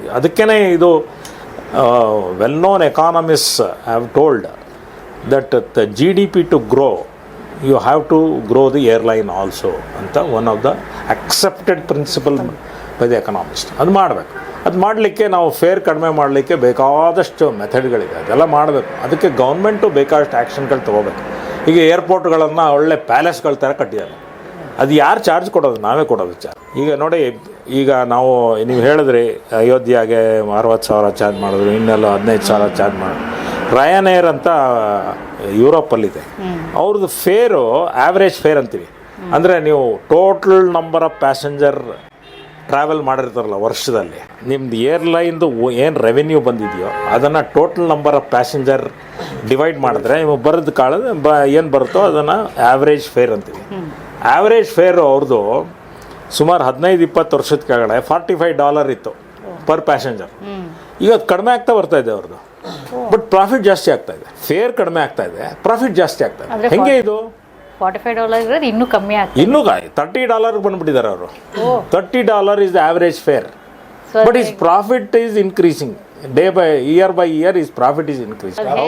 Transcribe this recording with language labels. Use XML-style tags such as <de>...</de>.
<kn>ಅದಕ್ಕೇ ಇದು</kn> <en>well-known economists have told that the GDP to grow, you have to grow the airline also</en> <kn>ಅಂತ</kn> <en>one of the accepted principle by the economist.</en> <kn>ಅದು ಮಾಡಬೇಕು. ಅದು ಮಾಡಲಿಕ್ಕೆ ನಾವು ಫೇರ್ ಕಡಿಮೆ ಮಾಡಲಿಕ್ಕೆ ಬೇಕಾದಷ್ಟು ಮೆಥಡ್ಗಳಿದೆ, ಅದೆಲ್ಲ ಮಾಡಬೇಕು. ಅದಕ್ಕೆ ಗೌರ್ಮೆಂಟು ಬೇಕಾದಷ್ಟು ಆ್ಯಕ್ಷನ್ಗಳು ತೊಗೋಬೇಕು. ಈಗ ಏರ್ಪೋರ್ಟ್ಗಳನ್ನು ಒಳ್ಳೆ ಪ್ಯಾಲೇಸ್ಗಳ ಥರ ಕಟ್ಟಿದ್ದಾರೆ. ಅದು ಯಾರು ಚಾರ್ಜ್ ಕೊಡೋದು? ನಾವೇ ಕೊಡೋದು ಚಾರ್ಜ್. ಈಗ ನೋಡಿ, ಈಗ ನೀವು ಹೇಳಿದ್ರಿ ಅಯೋಧ್ಯೆಗೆ 60,000 ಚಾರ್ಜ್ ಮಾಡಿದ್ರು, ಇನ್ನೆಲ್ಲ 15,000 ಚಾರ್ಜ್ ಮಾಡಿದ್ರು. ರಯಾನ್ ಏರ್ ಅಂತ ಯುರೋಪಲ್ಲಿದೆ, ಅವ್ರದ್ದು ಫೇರು ಆ್ಯಾವ್ರೇಜ್ ಫೇರ್ ಅಂತೀವಿ. ಅಂದರೆ ನೀವು total number of passenger travel ಮಾಡಿರ್ತಾರಲ್ಲ ವರ್ಷದಲ್ಲಿ, ನಿಮ್ದು ಏರ್ಲೈನ್ದು ಏನು ರೆವೆನ್ಯೂ ಬಂದಿದೆಯೋ ಅದನ್ನು total number of passenger divide ಮಾಡಿದ್ರೆ ನಿಮಗೆ ಬರೋದು ಏನು ಬರುತ್ತೋ ಅದನ್ನು ಆ್ಯಾವ್ರೇಜ್ ಫೇರ್ ಅಂತೀವಿ. ಆ್ಯಾವ್ರೇಜ್ ಫೇರು ಅವ್ರದ್ದು ಸುಮಾರು 15-20 ವರ್ಷದ ಕೆಳಗಡೆ $45 ಇತ್ತು ಪರ್ ಪ್ಯಾಸೆಂಜರ್. ಈಗ ಅದು ಕಡಿಮೆ ಆಗ್ತಾ ಬರ್ತಾ ಇದೆ ಅವ್ರದ್ದು, ಬಟ್ ಪ್ರಾಫಿಟ್ ಜಾಸ್ತಿ ಆಗ್ತಾ ಇದೆ. ಫೇರ್ ಕಡಿಮೆ ಆಗ್ತಾ ಇದೆ, ಪ್ರಾಫಿಟ್ ಜಾಸ್ತಿ ಆಗ್ತಾ ಇದೆ. ಹೆಂಗೆ ಇದು? $45 ಇನ್ನೂ ಕಮ್ಮಿ ಆಗ್ತದೆ. ಇನ್ನೂ $30 ಬಂದುಬಿಟ್ಟಿದ್ದಾರೆ ಅವರು.</kn> <en>$30 is the average fare, but his profit is increasing year by year. His profit is increasing.</en>